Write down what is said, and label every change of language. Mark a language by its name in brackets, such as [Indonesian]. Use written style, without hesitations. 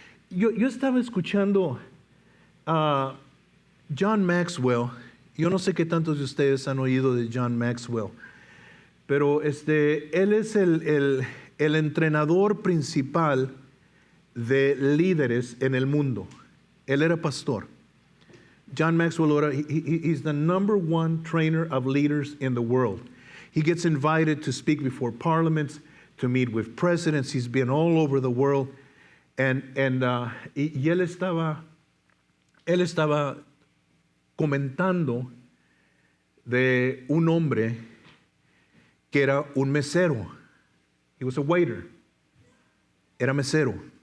[Spanish] Yo estaba escuchando a John Maxwell. Yo no sé qué tantos de ustedes han oído de John Maxwell, pero él es el entrenador principal de líderes en el mundo. Él era pastor. [English] John Maxwell, he's the number one trainer of leaders in the world. He gets invited to speak before parliaments, to meet with presidents. He's been all over the world. [Spanish] Y él estaba comentando de un hombre que era un mesero. [English] He was a waiter. [Spanish] Era mesero.